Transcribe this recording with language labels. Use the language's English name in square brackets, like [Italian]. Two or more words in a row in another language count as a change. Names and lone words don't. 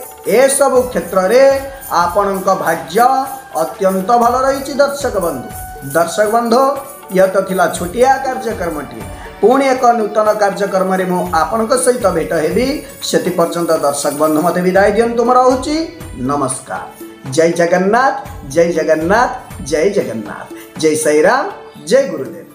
[Odia] ଏ ସବୁ କ୍ଷେତ୍ରରେ ଆପଣଙ୍କ ଭାଗ୍ୟ ଅତ୍ୟନ୍ତ ଭଲ ରହି। ଦର୍ଶକ ବନ୍ଧୁ, ଏହା ତ ଥିଲା ଛୋଟିଆ କାର୍ଯ୍ୟକ୍ରମଟି। ପୁଣି ଏକ ନୂତନ କାର୍ଯ୍ୟକ୍ରମରେ ମୁଁ ଆପଣଙ୍କ ସହିତ ଭେଟ ହେବି। ସେତି ପର୍ଯ୍ୟନ୍ତ ଦର୍ଶକ ବନ୍ଧୁ ମତେ ବିଦାୟ ଦିଅନ୍ତୁ। ରହୁଛି ନମସ୍କାର। ଜୟ ଜଗନ୍ନାଥ, ଜୟ ଜଗନ୍ନାଥ, ଜୟ ଜଗନ୍ନାଥ, ଜୟ ସାଇ ରାମ, ଜୟ ଗୁରୁଦେବ।